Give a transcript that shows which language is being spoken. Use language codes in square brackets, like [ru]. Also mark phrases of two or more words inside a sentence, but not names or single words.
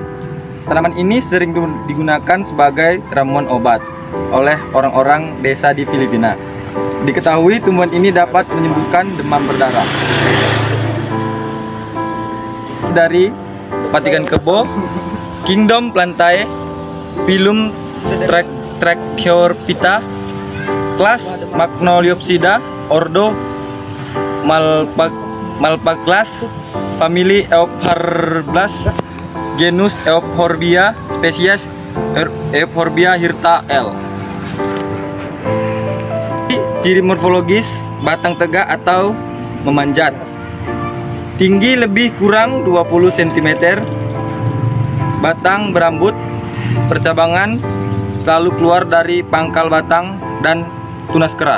[id] Tanaman ini sering digunakan sebagai ramuan obat oleh orang-orang desa di Filipina. Diketahui tumbuhan ini dapat menyembuhkan demam berdarah. Dari patikan kebo, Kingdom Plantae, Phylum Tracheophyta, kelas Magnolepsida, ordo Malpaglas, famili Euphorbia, genus Euphorbia, spesies Euphorbia hirta L. Ciri morfologis: batang tegak atau memanjat, tinggi lebih kurang 20 cm, batang berambut, percabangan selalu keluar dari pangkal batang dan tunas keras.